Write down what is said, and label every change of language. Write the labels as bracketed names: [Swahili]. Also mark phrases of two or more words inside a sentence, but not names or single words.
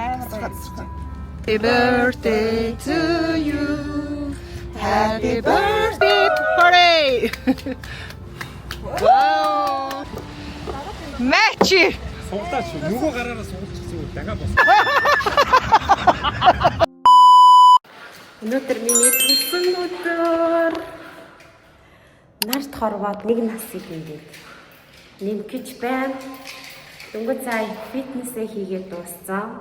[English] Happy birthday to you. Happy birthday. Hooray! Wow. Match. [Mongolian] Суглаач нөгөө гараараа сугалчихсан дахиад бос. Өнөөдөр миний төрсөн өдөр. Нарт хорвоод нэг насыг ингээд нэмгэж байна. Дөнгөж сая фитнесээ хийгээд дууссан.